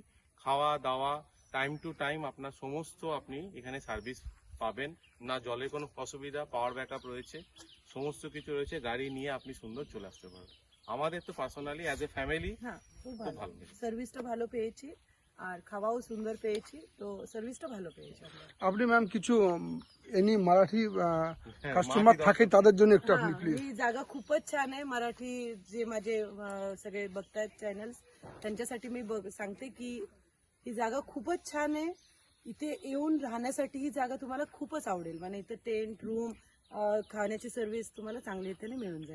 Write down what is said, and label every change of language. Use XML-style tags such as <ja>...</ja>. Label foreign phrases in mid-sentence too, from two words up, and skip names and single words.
<bn>খাওয়া দাওয়া</bn> <en>time to time</en> <bn>আপনার সমস্ত আপনি এখানে সার্ভিস পাবেন না। জলের কোনো অসুবিধা, পাওয়ার ব্যাকআপ রয়েছে, সমস্ত কিছু রয়েছে। গাড়ি নিয়ে আপনি সুন্দর চলে আসতে পারবেন। আমাদের তো পার্সোনালি</bn> <en>as a family</en> <bn>হ্যাঁ, খুব খুব ভালো, ভালো। সার্ভিসটা ভালো পেয়েছি, আর খাওয়াও সুন্দর পেয়েছি, তো সার্ভিসটা ভালো পেয়েছি আমরা। আপনি ম্যাম কিছু</bn> <en>any Marathi customer</en> <mr>मराठी</mr> <bn>থাকে তাদের জন্য একটু আপনি</bn> <mr>हा, प्लीज ही जागा खूपच छान आहे. मराठी जे माझे सगळे बघतायत चॅनल्स, त्यांच्यासाठी मी सांगते की ही जागा खूपच छान आहे. इथे येऊन राहण्यासाठी ही जागा तुम्हाला खूपच आवडेल. इथे</mr> <en>tent room,</en> <mr>खाण्याची सर्व्हिस तुम्हाला चांगली इथे मिळून जाईल.</mr>